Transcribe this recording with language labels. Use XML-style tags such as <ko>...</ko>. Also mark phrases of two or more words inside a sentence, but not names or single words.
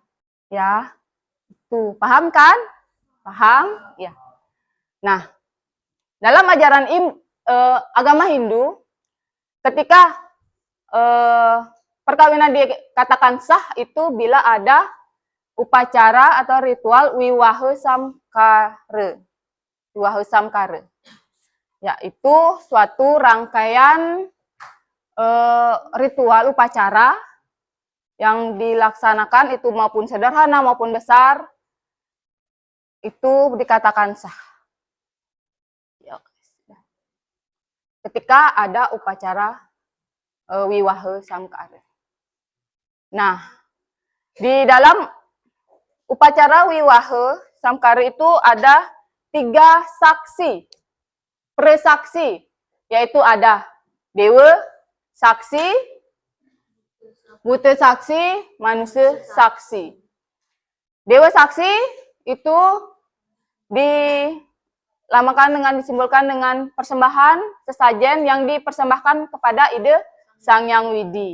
<id>Ya, itu paham kan? Paham? Ya. Nah, dalam ajaran agama Hindu, ketika perkawinan dikatakan sah itu bila ada upacara atau ritual wiwaha samkara. Wiwaha samkara. Yaitu suatu rangkaian ritual upacara yang dilaksanakan itu maupun sederhana maupun besar, itu dikatakan sah. Ketika ada upacara wiwaha samkara. Nah, di dalam upacara wiwaha samkara itu ada 3 saksi, presaksi, yaitu ada dewa saksi, buta saksi, manusia saksi. Dewa saksi itu disimbolkan dengan persembahan sesajen yang dipersembahkan kepada ide Sang Yang Widi.</id>